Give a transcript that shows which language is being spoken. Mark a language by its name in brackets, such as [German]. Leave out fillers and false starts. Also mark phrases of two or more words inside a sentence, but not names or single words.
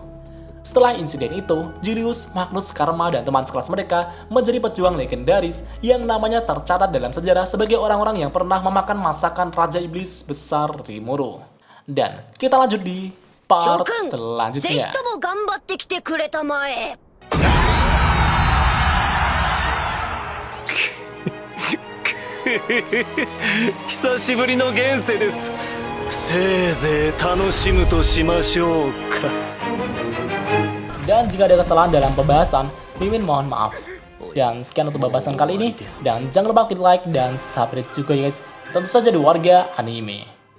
[Indonesian] Setelah insiden itu, Julius, Magnus, Karma, dan teman sekelas mereka menjadi pejuang legendaris yang namanya tercatat dalam sejarah sebagai orang-orang yang pernah memakan masakan Raja Iblis besar Rimuru. Dan kita lanjut di part selanjutnya. [Japanese] 久しぶりの現世です。せいぜい楽しむとしましょうか。 [Indonesian] Dan jika ada kesalahan dalam pembahasan, Mimin mohon maaf. Dan sekian untuk pembahasan kali ini. Dan jangan lupa klik like dan subscribe juga ya guys. Tentu saja di Warga Anime.